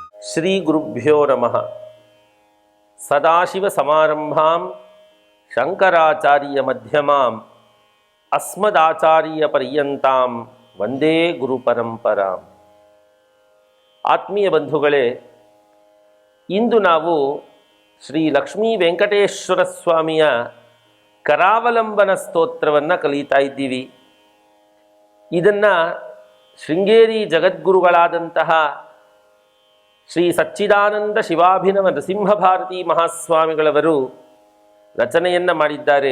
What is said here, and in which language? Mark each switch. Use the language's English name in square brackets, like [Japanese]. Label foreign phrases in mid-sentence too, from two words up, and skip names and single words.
[Sanskrit] ಶ್ರೀ ಗುರುಭ್ಯೋ ನಮಃ. ಸದಾಶಿವ ಸಮಾರಂಭಾಂ ಶಂಕರಾಚಾರ್ಯ ಮಧ್ಯಮಾಂ ಅಸ್ಮದಾಚಾರ್ಯ ಪರ್ಯಂತಾಂ ವಂದೇ ಗುರು ಪರಂಪರಾಂ. [Kannada] ಆತ್ಮೀಯ ಬಂಧುಗಳೇ, ಇಂದು ನಾವು ಶ್ರೀ ಲಕ್ಷ್ಮೀ ವೆಂಕಟೇಶ್ವರ ಸ್ವಾಮಿಯ ಕರಾವಲಂಬನ ಸ್ತೋತ್ರವನ್ನು ಕಲಿತಾ ಇದ್ದೀವಿ. ಇದನ್ನು ಶೃಂಗೇರಿ ಜಗದ್ಗುರುಗಳಾದಂತಹ ಶ್ರೀ ಸಚ್ಚಿದಾನಂದ ಶಿವಾಭಿನವ ನರಸಿಂಹ ಭಾರತಿ ಮಹಾಸ್ವಾಮಿಗಳವರು ರಚನೆಯನ್ನು ಮಾಡಿದ್ದಾರೆ.